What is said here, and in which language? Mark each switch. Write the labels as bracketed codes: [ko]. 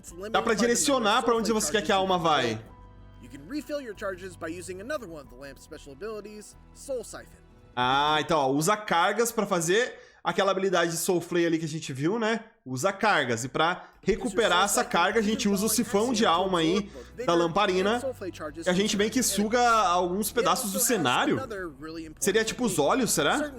[pt] Dá pra direcionar pra onde você quer que a alma vai. [en] You can refill your charges by using another one of the lamp's special abilities, Soul Siphon. [pt] Ah, então, ó, usa cargas pra fazer aquela habilidade de Soul Flay ali que a gente viu, né? Usa cargas. E pra recuperar essa carga, a gente usa o sifão de alma aí da lamparina. E a gente meio que suga alguns pedaços do cenário. Seria tipo os olhos, será?